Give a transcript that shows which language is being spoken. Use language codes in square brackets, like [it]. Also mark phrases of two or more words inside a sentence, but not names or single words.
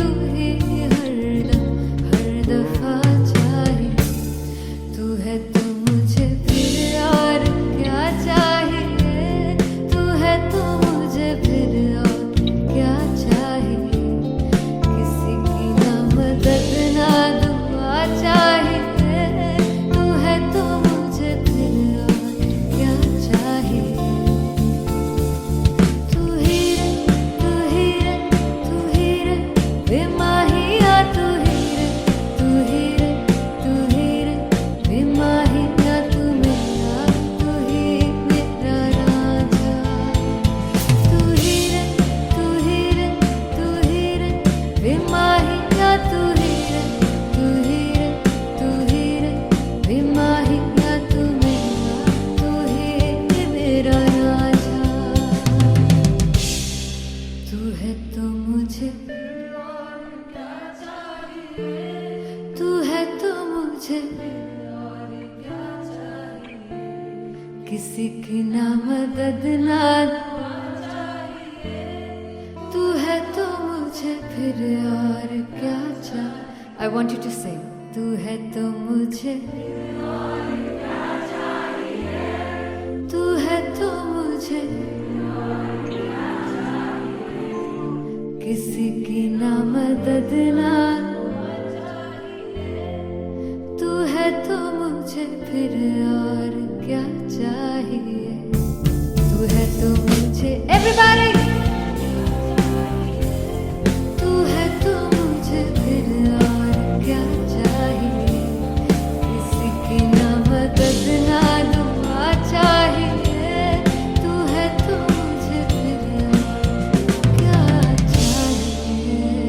[hi] ही हरदम हर दफा चाहिए, तू है तो मुझे फिर और क्या चाहिए, तू है तो मुझे फिर और क्या चाहिए, किसी की ना मदद ना दुआ चाहिए, तू है तो मुझे फिर और क्या चाहिए। तू ही रे, तू ही रे, तू ही रे, बेमाहिया तू ही रे, तू ही रे, तू ही रे, बेमाहिया तू मेरा, तू ही मेरा राजा। तू ही रे, तू ही रे, तू ही रे, बेमाहिया तू ही रे, तू ही रे, तू ही रे, बेमाहिया तू मेरा, तू ही मेरा राजा। तू है तो मुझे, तू है तो मुझे, किसी की ना मदद ना तू है तो मुझे फिर और क्या चाहिए। [en] I want you to sing. [hi] तू है तो मुझे, तू है तो मुझे, किसी की ना मदद ना, तू है तो मुझे फिर और क्या चाहिए, तू है तो मुझे everybody, तू है तो मुझे फिर और क्या चाहिए, किसी की ना मदद ना दुआ चाहिए, तू है तो मुझे फिर और क्या चाहिए।